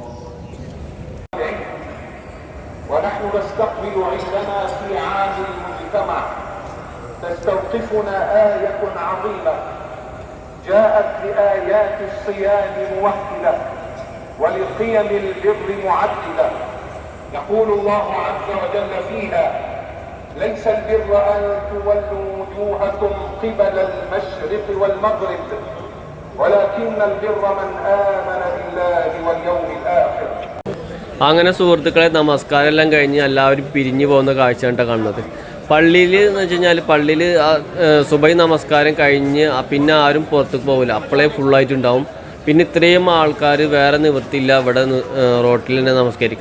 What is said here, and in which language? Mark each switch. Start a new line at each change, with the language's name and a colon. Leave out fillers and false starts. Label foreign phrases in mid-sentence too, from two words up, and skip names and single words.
Arabic: ونحن نستقبل عندنا في عام المجتمع تستوقفنا آية عظيمة جاءت لآيات الصيام موحدة ولقيم البر معددة. يقول الله عز وجل فيها: ليس البر أن تولوا وجوهكم قبل المشرق والمغرب ولكن البر من آمن بالله واليوم الآخر.
Malayalam: അങ്ങനെ സുഹൃത്തുക്കളെ, നമസ്കാരം എല്ലാം കഴിഞ്ഞ് എല്ലാവരും പിരിഞ്ഞു പോകുന്ന കാഴ്ചയാണ് കാണുന്നത്. പള്ളിയിൽ എന്ന് വെച്ച് കഴിഞ്ഞാൽ പള്ളിയിൽ സുബഹി നമസ്കാരം കഴിഞ്ഞ് പിന്നെ ആരും പുറത്തേക്ക് പോകില്ല, അപ്പോഴേ ഫുള്ളായിട്ടുണ്ടാവും. പിന്നെ ഇത്രയും ആൾക്കാർ വേറെ നിവൃത്തിയില്ല, ഇവിടെ റോട്ടിൽ തന്നെ നമസ്കരിക്കുക.